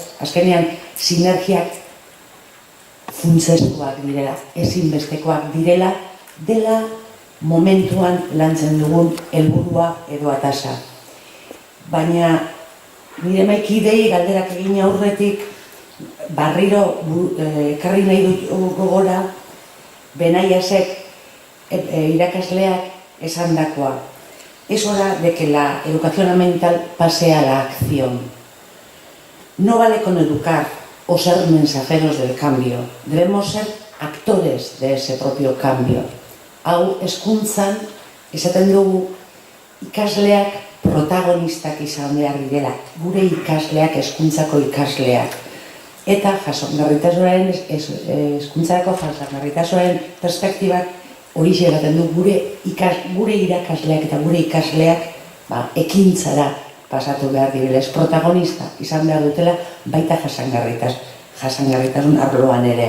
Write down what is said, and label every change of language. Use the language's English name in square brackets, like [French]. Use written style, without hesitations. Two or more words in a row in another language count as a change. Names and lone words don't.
[Basque] Azkenean, sinergiak funtsezkoak direla, ezinbestekoak direla, dela momentuan lantzen dugun helburua edo atasa. Baina nire maikidei galderak egin aurretik barriro ekarri nahi dut gogora Benaiasek irakasleak esandakoa. [Spanish] Es hora de que la educación ambiental pase a la acción. No vale con educar o ser mensajeros del cambio. Debemos ser actores de ese propio cambio. [Basque] Hau hezkuntzan esaten dugu ikasleak protagonistak izan behar direla, gure ikasleak, hezkuntzako ikasleak. Eta jasangarritasunaren, hezkuntzarako jasangarritasunaren perspektibak hori esaten du gure irakasleak eta gure ikasleak ekintzara pasatu behar direla, ez protagonista izan behar dutela baita jasangarritasun arloan ere.